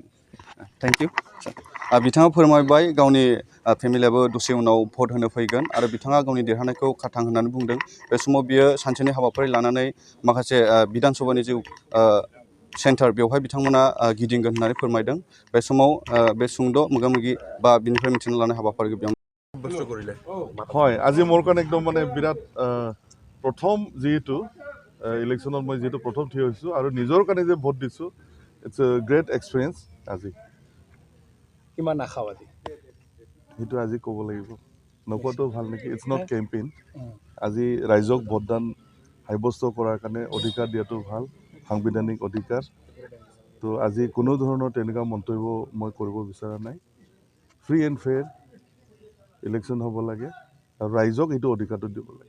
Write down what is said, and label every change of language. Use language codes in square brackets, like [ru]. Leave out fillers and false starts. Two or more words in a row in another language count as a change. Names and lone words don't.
[en] thank you [brx] बिथाङा फोरमायबाय गावनि फेमिलियाबो दसे उनाव भट होनो फैगोन आरो बिथाङा गावनि देरहानायखौ खाथां होननानै बुंदों बे समाव बियो सानसेनि हाबाफारि लानानै माखासे बिधान सभानि जि सेन्टार बेवहाय बिथांमोना गिदिंगोन होननानै फोरमायदों बे समाव बे सुंद' मोगा-मोगि बा बिनिफ्राय मिथिना लानाय हाबाफारिखौ बेयाव [as] হয় আজি মোৰ কাৰণে একদম মানে বিৰাট প্ৰথম যিহেতু ইলেকশ্যনত মই যিহেতু প্ৰথম থিয় হৈছোঁ আৰু নিজৰ কাৰণে যে ভোট দিছোঁ [en] it's a great experience [as] আজি কিমান আশাবাদী সেইটো আজি ক'ব লাগিব নকোৱাটো ভাল নেকি [en] it's not campaign [as] আজি ৰাইজক ভোটদান সাব্যস্ত কৰাৰ কাৰণে অধিকাৰ দিয়াটো ভাল সাংবিধানিক অধিকাৰ তো আজি কোনো ধৰণৰ তেনেকুৱা মন্তব্য মই কৰিব বিচৰা নাই [en] free and fair election [as] হ'ব লাগে আৰু ৰাইজক এইটো অধিকাৰটো দিব লাগে